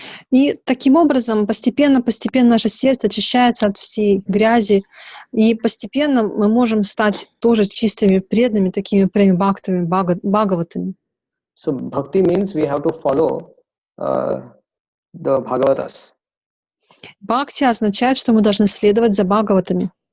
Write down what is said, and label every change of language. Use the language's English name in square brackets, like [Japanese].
[Russian] И таким образом постепенно наше сердце очищается от всей грязи, и постепенно мы можем стать тоже чистыми, преданными, такими преми-бхактами, бхагаватами. [English] So bhakti means we have to follow the Bhagavatas. [Russian] Бхакти означает, что мы должны следовать за бхагаватами.